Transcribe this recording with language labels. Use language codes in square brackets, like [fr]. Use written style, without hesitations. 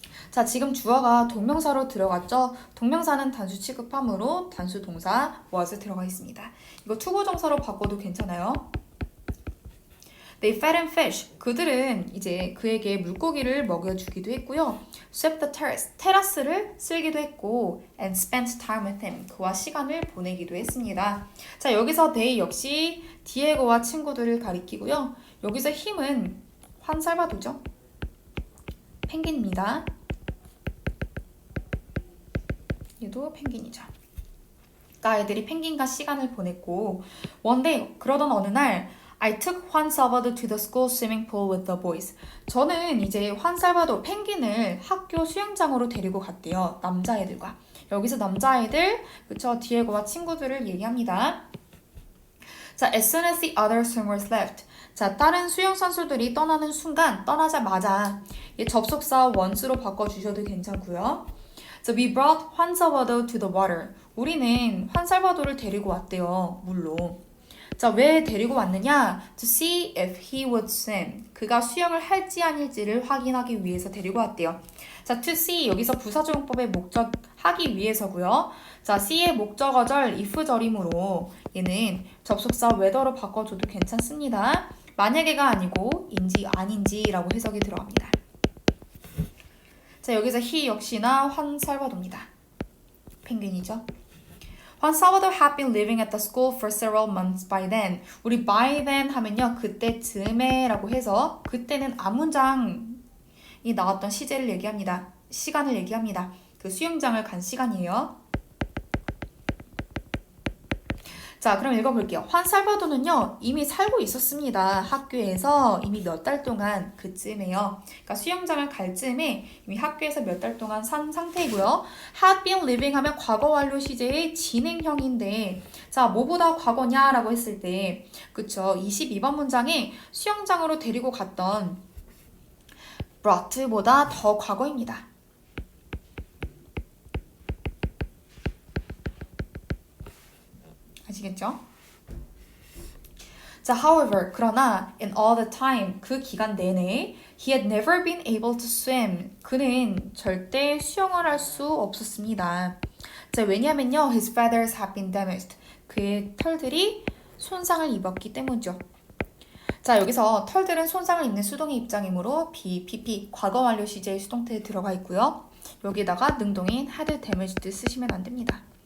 [ko] 자, 지금 주어가 동명사로 들어갔죠? 동명사는 단수 취급하므로 단수 동사 was 들어가 있습니다. 이거 투부정사로 바꿔도 괜찮아요. [en] They fed him fish. [ko] 그들은 이제 그에게 물고기를 먹여주기도 했고요. [en] Swept the terrace. [ko] 테라스를 쓸기도 했고 [en] and spent time with him. [ko] 그와 시간을 보내기도 했습니다. 자, 여기서 they 역시 디에고와 친구들을 가리키고요. 여기서 him은 환 살바도죠. 펭귄입니다. 얘도 펭귄이죠. 그러니까 애들이 펭귄과 시간을 보냈고 [en] one day [ko] 그러던 어느 날 [en] I took Juan Salvador to the school swimming pool with the boys. [ko] 저는 이제 환 살바도 펭귄을 학교 수영장으로 데리고 갔대요. 남자애들과. 여기서 남자애들, 그쵸? 디에고와 친구들을 얘기합니다. [en] 자, as soon as the other swimmers left. [ko] 자, 다른 수영 선수들이 떠나는 순간, 떠나자마자 이 접속사 once로 바꿔주셔도 괜찮고요. [en] So we brought Juan Salvador to the water. [ko] 우리는 환 살바도를 데리고 왔대요. 물로. 자, 왜 데리고 왔느냐? [en] To see if he would swim. [ko] 그가 수영을 할지 아닐지를 확인하기 위해서 데리고 왔대요. 자, to see 여기서 부사조용법의 목적 하기 위해서고요. 자, see의 목적어절 if절이므로 얘는 접속사 whether로 바꿔줘도 괜찮습니다. 만약에가 아니고 인지 아닌지라고 해석이 들어갑니다. 자, 여기서 he 역시나 환 살바도입니다. 펭귄이죠. [en] Juan Salvador had been living at the school for several months by then. [ko] 우리 by then 하면요. 그때쯤에 라고 해서 그때는 앞문장이 나왔던 시제를 얘기합니다. 시간을 얘기합니다. 그 수영장을 간 시간이에요. 자, 그럼 읽어볼게요. 환 살바도는요, 이미 살고 있었습니다. 학교에서 이미 몇 달 동안 그쯤에요. 그러니까 수영장을 갈 쯤에 이미 학교에서 몇 달 동안 산 상태이고요. [en] had been living [ko] 하면 과거 완료 시제의 진행형인데, 자, 뭐보다 과거냐라고 했을 때, 그쵸. 22번 문장에 수영장으로 데리고 갔던 brought보다 더 과거입니다. 아시겠죠? [en] 자, however, [ko] 그러나 [en] in all the time, [ko] 그 기간 내내 [en] he had never been able to swim. [ko] 그는 절대 수영을 할 수 없었습니다. 자, 왜냐면요, [en] his feathers had been damaged. [ko] 그의 털들이 손상을 입었기 때문이죠. 자, 여기서 털들은 손상을 입는 수동의 입장이므로 be, pp, 과거 완료 시제의 수동태에 들어가 있고요. 여기다가 능동인 [en] had damaged [ko] 쓰시면 안 됩니다.